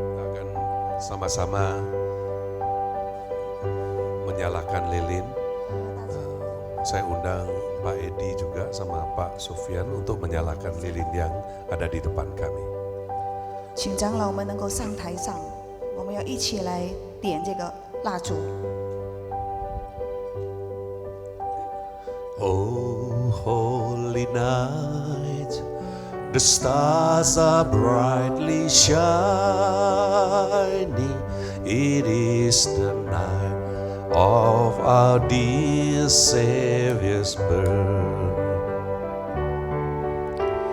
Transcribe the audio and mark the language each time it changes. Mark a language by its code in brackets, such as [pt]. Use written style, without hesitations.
[id] Akan sama-sama menyalakan lilin. Saya undang Pak Edi juga sama Pak Sufyan untuk menyalakan lilin yang ada di depan kami. [zh] 请长老们能够上台上，我们要一起来点这个蜡烛。 [en] Oh, holy night, the stars are brightly shining. It is the night of our dear Savior's birth.